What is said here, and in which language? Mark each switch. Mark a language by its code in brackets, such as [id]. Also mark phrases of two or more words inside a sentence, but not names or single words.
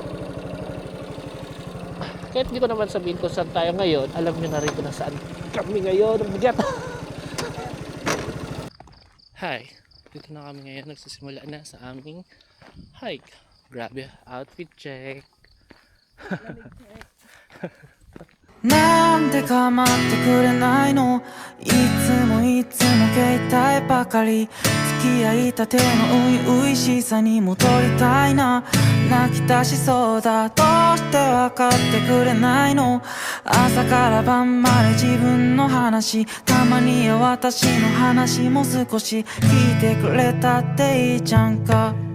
[tl] Kahit hindi ko naman sabihin kung saan tayo ngayon, alam nyo na rin kung nasaan kami ngayon. Bigat! Hi! Dito na kami ngayon. Nagsisimula na sa aming hike. [en] Grabe, outfit check! [ja] なんで構ってくれないのいつも携帯ばかり付き合いたての初々しさに戻りたいな泣き出しそうだどうして分かってくれないの朝から晩まで自分の話たまには私の話も少し聞いてくれたっていいじゃんか